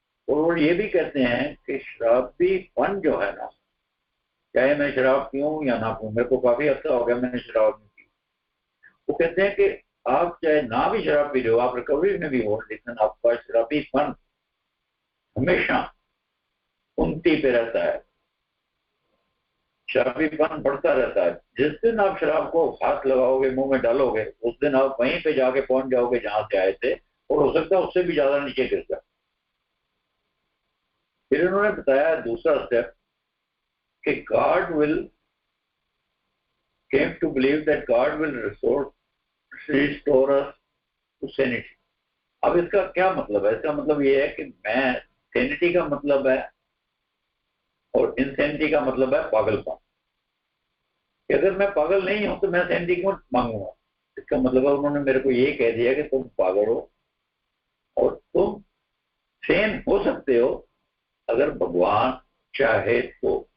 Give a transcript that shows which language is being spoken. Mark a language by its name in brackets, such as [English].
[Hindi] और वो ये भी कहते हैं कि शराबीपन जो है ना, चाहे मैं शराब पीऊं या ना पीऊं, मेरे को काफी अच्छा हो गया मैंने शराब नहीं पी, वो कहते हैं कि आप चाहे ना भी शराब पी रहे हो, आप रिकवरी में भी हो, लेकिन आपका शराबीपन हमेशा उनती पे रहता है, शराबीपन बढ़ता रहता है। जिस दिन आप शराब को हाथ लगाओगे, मुंह में डालोगे, उस दिन आप वहीं पे जाके पहुंच जाओगे जहां से आए थे, और हो सकता है उससे भी ज्यादा नीचे गिर जाए। फिर उन्होंने बताया दूसरा स्टेप कि [English] God will came to believe that God will restore us to sanity। [Hindi] अब इसका क्या मतलब है? इसका मतलब ये है कि मैं, सैनिटी का मतलब है और इनसैनिटी का मतलब है पागलपन। कि अगर मैं पागल नहीं हूं तो मैं सैनिटी क्यों मांगूंगा? इसका मतलब है उन्होंने मेरे को ये कह दिया कि तुम पागल हो और तुम सेन हो सकते हो अगर भगवान चाहे तो।